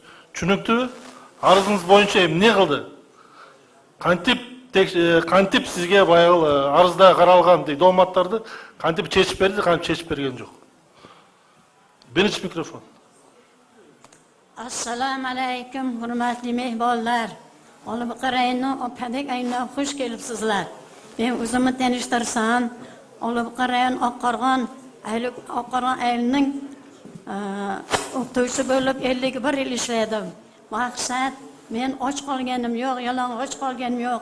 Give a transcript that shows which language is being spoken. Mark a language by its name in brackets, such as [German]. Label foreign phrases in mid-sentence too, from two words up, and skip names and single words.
[Kyrgyz] Түшүнүктүүбү? Арызыңыз боюнча эмне кылды? Кантип сизге баягы арызда каралган дооматтарды кантип чечип берди, кантип чечип берген жок. Биринчи микрофон. [Arabic] Assalamu alaykum, [Uzbek] hurmatli mehmonlar. Olibqi rayoni Padik aynidan xush kelibsizlar. Men o'zimni tanishtirsam, Olibqi rayon Oqqo'rg'on ayilining o'qituvchisi bo'lib 51 yil ishladim. Maqsad men och qolganim yo'q, yalang'och qolganim yo'q.